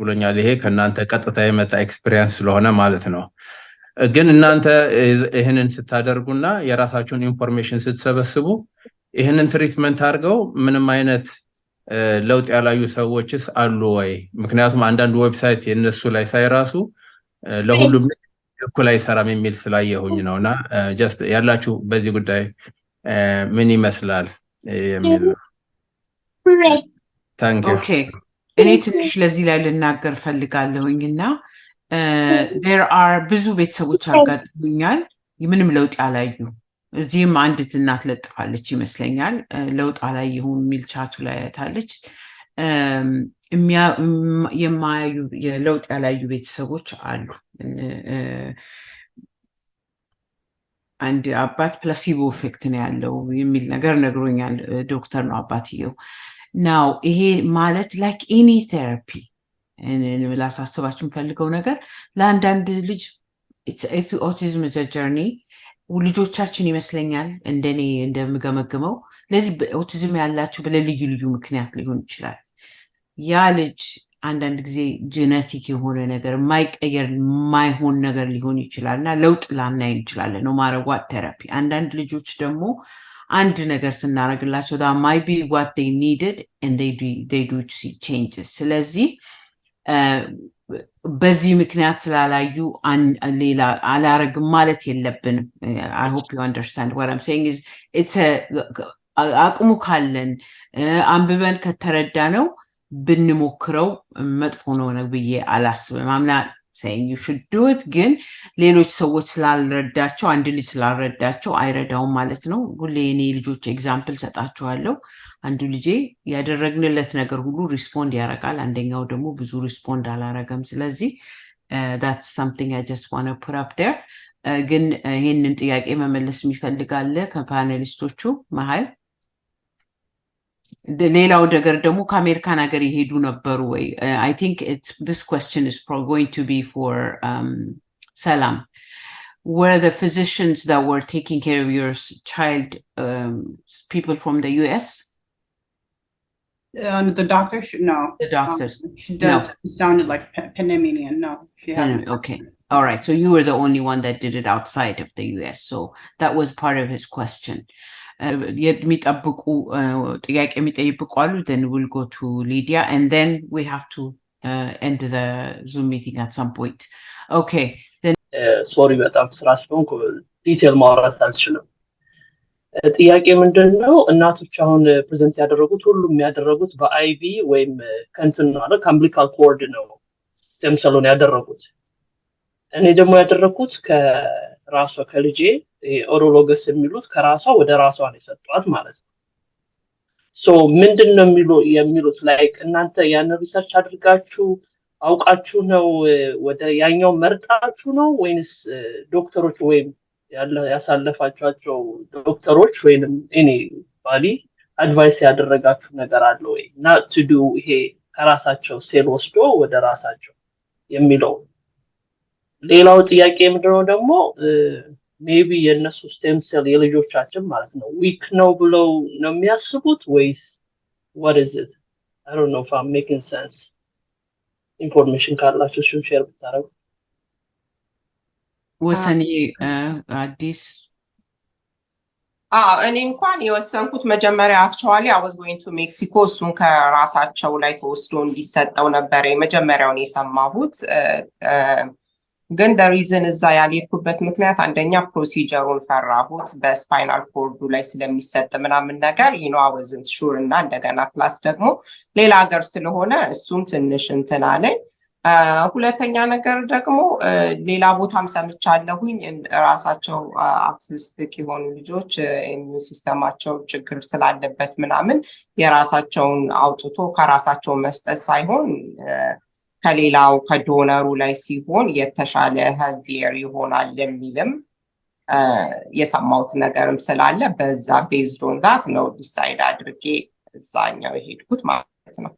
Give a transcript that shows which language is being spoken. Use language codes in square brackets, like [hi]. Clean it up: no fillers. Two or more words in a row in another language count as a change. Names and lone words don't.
[am] ብሎኛል ይሄ ከናንተ ቀጥታ የመጣ ኤክስፒሪየንስ ስለሆነ ማለት ነው ግን እናንተ ይሄንን ስታደርጉና የራሳችሁን ኢንፎርሜሽን ስትሰበስቡ ይሄንን ትሪትመንት አድርገው ምንም አይነት ለውጥ ያላዩ ሰዎችስ አሉ ወይ ምክንያቱም አንዳንድ ዌብሳይት የነሱ ላይ ሳይራሱ ለሁሉም እኩል አይሰራም የሚል ስላየሁኝ ነውና ጀስት ያላችሁ በዚህ ጉዳይ ምን ይመስላል የሚል ኦኬ እኔ ትንሽ ለዚህ ላይ ልናገር ፈልጋለሁኝና [en] there are [am] ብዙ ቤተሰቦች አጋጥሙኛል ምንም ለውጥ ያላዩ እዚህም አንዲት እናት ለጥፋለች ይመስለኛል ለውጥ አላየሁም የሚል ቻቱ ላይ አይታለች የማያዩ የለውጥ ያላዩ ቤተሰቦች አሉ አንድ አባት [en] placebo effect [am] ነው ያለው የሚል ነገር ነግሮኛል ዶክተር ነው አባትየው ናው ይሄ ማለት [en] like any therapy [am] ላሳስባችሁ ፈልገው ነገር ለአንዳንድ ልጅ [en] it's autism is a journey [am] ልጆቻችን ይመስለኛል እንደኔ እንደምገመግመው ኦቲዝም ያላችሁ በልዩ ልዩ ምክንያት ሊሆን ይችላል ያ ልጅ አንዳንድ ጊዜ ጄኔቲክ የሆነ ነገር ማይቀየር ማይሆን ነገር ሊሆን ይችላልና ለውጥ ላናይ እንችላለን ነው ማረጓት ቴራፒ አንዳንድ ልጆች ደግሞ አንድ ነገር ስናረግላቸው [en] that might be what they needed and they do see changes [am] ስለዚህ በዚህ ምክንያት ስላላዩ ሌላ አላረግም ማለት የለብንም [en] I hope you understand what I'm saying is it's [am] አቅሙ ካለን አንብበን ከተረዳ ነው ብንሞክረው መጥፎ ነው ብዬ አላስብም [en] I'm not saying you should do it [am] ግን ሌሎች ሰዎች ስላልረዳቸው አንድ ልጅ ስላልረዳቸው አይረዳውም ማለት ነው ሁሌ እኔ ልጆች ኤግዛምፕል ሰጣቸዋለሁ አንዱ ልጅ ያደረግንለት ነገር ሁሉ ሪስፖንድ ያረጋል አንደኛው ደግሞ ብዙ ሪስፖንድ አላረገም ስለዚህ [en] that's something I just want to put up there [am] ግን ይሄንን ጥያቄ መመለስ የሚፈልጋለ ከፓነሊስቶቹ መሃል ሌላው ነገር ደግሞ ከአሜሪካን ሀገር ይሄዱ ነበሩ ወይ [en] I think this question is going to be for Salam were the physicians that were taking care of your child people from the US the doctor no the doctors she does no. It sounded like Panamanian no she hadn't okay all right so you were the only one that did it outside of the US so that was part of his question [am] የሚጠብቁ ጥያቄ የሚጠይቁ አሉ [en] then we'll go to Lydia and then we have to end the Zoom meeting at some point okay then [am] sorry በጣም ስራ ስለሆንኩ ዲቴል ማውራት አልችልም ጥያቄ ምንድነው እናቶች አሁን ፕሬዘንት ያደረጉት ሁሉም ያደረጉት በአይቪ ወይም ከንትን ማለት [en] umbilical cord [am] ነው ስቴም ሴሉን ያደረጉት እኔ ደግሞ ያደረኩት ራሷ ከልጄ ኦሮሎገስ የሚሉት ከራሷ ወደ ራሷ ነው የሰጧት ማለት ነው። ሶ ምንድነው የሚሉት ላይክ እናንተ ያን ሪሰርች አድርጋችሁ አውቃችሁ ነው ወደ ያኛው መርጣችሁ ነው ወይንስ ዶክተሮች ወይም ያሳለፋችኋቸው ዶክተሮች ወይንም እኔ ባሊ አድቫይስ ያደረጋችሁ ነገር አለ ወይ [en] not to do [am] ይሄ ከራሳቸው ሴል ወስዶ ወደ ራሳቸው የሚለው? ሌላው ጥያቄ ምንድነው ደግሞ ሜቢ የነሱ [en] stem cell [am] የልጆቻችን ማለት ነው ዊክ ነው ብለው ነው የሚያስቡት ወይስ [en] what is it? I don't know if I'm making sense. [am] ኢንፎርሜሽን ካላችሁ እሱን ሼር ብታረጉ። ወሰኔ አዲስ እኔ እንኳን የወሰንኩት መጀመሪያ አክቹዋሊ [en] I was going to Mexico [am] እሱን ከራሳቸው ላይ ተወስዶ እንዲሰጠው ነበር የመጀመሪያውን የሰማሁት። ግን [en] the reason [am] እዛ ያልሄድኩበት ምክንያት አንደኛ ፕሮሲጀሩን ፈራሁት በስፓይናል ኮርዱ ላይ ስለሚሰጥ ምናምን ነገር [en] I wasn't sure [am] እና እንደገና ፕላስ ደግሞ ሌላ ሀገር ስለሆነ እሱም ትንሽ እንትን አለኝ። ሁለተኛ ነገር ደግሞ ሌላ ቦታም ሰምቻለሁኝ ራሳቸው አውቲስቲክ የሆኑ ልጆች ኢሚዩን ሲስተማቸው ችግር ስላለበት ምናምን የራሳቸውን አውጥቶ ከራሳቸው መስጠት ሳይሆን ከሌላው ከዶነሩ ላይ ሲሆን የተሻለ ሄልዚየር ይሆናል የሚልም የሰማሁት ነገርም ስላለ በዛ [en] based on that [am] ነው ዲሳይድ አድርጌ እዛኛው የሄድኩት ማለት ነው።